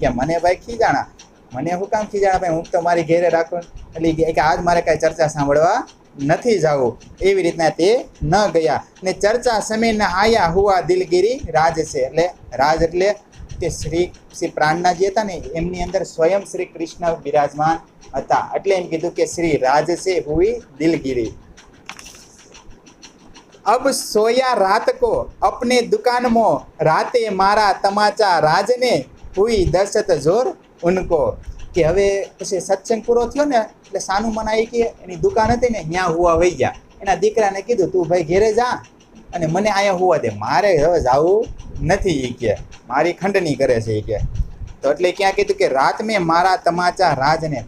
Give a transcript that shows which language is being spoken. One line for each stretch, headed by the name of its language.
Gujarati: કે મને ભાઈ ખીજાણા, મને શું કામ ખીજાણા ભાઈ, હું તો મારી ઘેરે રાખું. એટલે કે આજ મારે કાંઈ ચર્ચા સાંભળવા નથી જવું, એવી રીતના તે ન ગયા. ને
Hindi: ચર્ચા સમે ન આયા હુઆ દિલગીરી
Gujarati: રાજ છે. એટલે રાજ એટલે કે શ્રી પ્રાણના જે હતા ને એમની અંદર સ્વયં શ્રી કૃષ્ણ બિરાજમાન હતા. એટલે એમ કીધું કે શ્રી રાજ છે હુઈ દિલગીરી.
Hindi: अब सोया रात को अपने दुकान में राते मारा तमाचा राजने हुई दहशत जोर उनको.
Gujarati: કે હવે પછી સત્સંગ પૂરો થયો ને એટલે સાનું મન આવી કે એની દુકાન હતી ને ત્યાં હુવા વહી ગયા. એના દીકરાને કીધું તું ભાઈ ઘેરે જા અને મને અહીંયા હુવા દે, મારે હવે જવું નથી. એ કે મારી ખંડની કરે છે. એ કે તો એટલે ક્યાં કીધું કે
Hindi: રાત મેં મારા તમાચા રાજને.